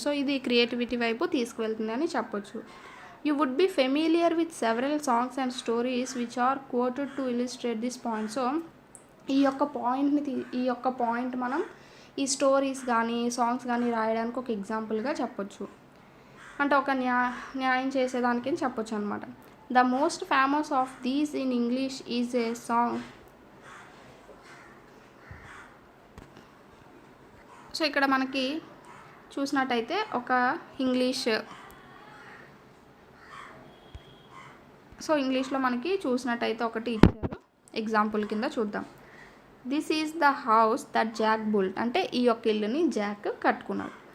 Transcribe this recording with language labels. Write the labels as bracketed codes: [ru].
[te] So ఇది creativity వైపు తీసుకువెళ్తుంది అని చెప్పొచ్చు. [en] You would be familiar with several songs and stories which are quoted to illustrate this point. [te] So ఈ యొక్క point మనం ఈ స్టోరీస్ కానీ సాంగ్స్ కానీ రాయడానికి ఒక ఎగ్జాంపుల్గా చెప్పొచ్చు. అంటే ఒక న్యాయం చేసేదానికి చెప్పొచ్చు అనమాట. [en] The most famous of these in English is a song. [te] So ఇక్కడ మనకి చూసినట్టయితే ఒక ఇంగ్లీష్లో మనకి చూసినట్టయితే ఒకటి ఇచ్చారు, ఎగ్జాంపుల్ కింద చూద్దాం. [en] This is the house that Jack built. [te] అంటే ఈ యొక్క ఇల్లుని జాక్ కట్టుకున్నాడు.